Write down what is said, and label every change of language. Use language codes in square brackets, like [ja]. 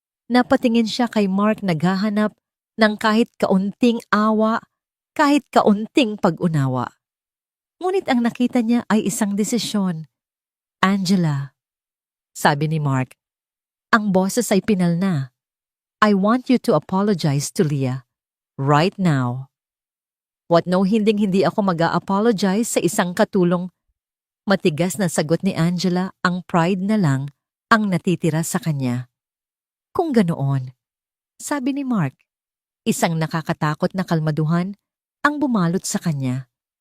[tl] Napatingin siya kay Mark naghahanap ng kahit kaunting awa, kahit kaunting pag-unawa. Ngunit ang nakita niya ay isang desisyon. Angela, sabi ni Mark, ang boses ay pinal na. [en] I want you to apologize to Leah right now. [tl] What no, hindi ako mag-a-apologize sa isang katulong. Matigas na sagot ni Angela, ang pride na lang ang natitira sa kanya. Kung ganoon, sabi ni Mark, isang nakakatakot na kalmaduhan ang bumalot sa kanya.